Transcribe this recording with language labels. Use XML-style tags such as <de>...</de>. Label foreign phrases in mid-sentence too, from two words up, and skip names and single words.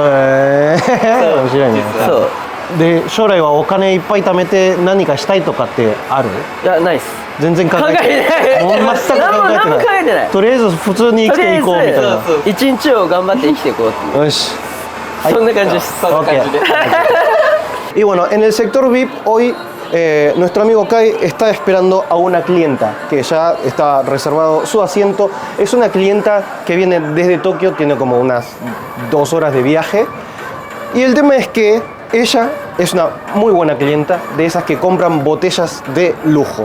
<ja>面白いね。そう。で将来はお金いっぱい貯めて何かしたいとかってある？いや、ないっす。全然考えてない。もう全く考えてない。とりあえず普通に生きていこうみたいな。一日を頑張って生きていこうっていう。よし。そんな感じです。そんな感じで。</ja> <es>Y bueno, en el sector VIP hoy nuestro amigo Kai está esperando a una clienta que ya está reservado su asiento. Es una clienta que viene desde Tokio, tiene como unas 2 horas de viaje. Y el tema es que ella es una muy buena clienta, de esas que compran botellas de lujo.</es>